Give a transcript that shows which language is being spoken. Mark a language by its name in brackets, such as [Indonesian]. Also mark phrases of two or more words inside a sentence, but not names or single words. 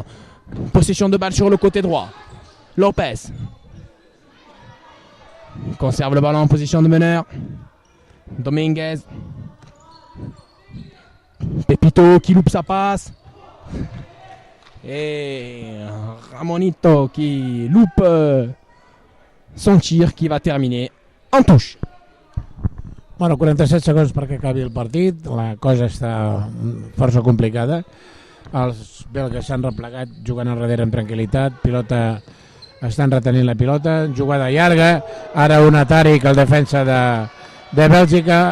[French] Possession de balle sur le côté droit. Lopez conserve le ballon en position de meneur. Dominguez. Pepito qui loupe sa passe. Et Ramonito qui loupe son tir qui va terminer en touche. [Catalan] Bueno, 47 segons perquè acabi el partit. La cosa està força complicada. Els belgues s'han replegat jugant enrere amb tranquil·litat. Estan retenint la pilota. Jugada llarga. Ara un Atari que el defensa de Bèlgica.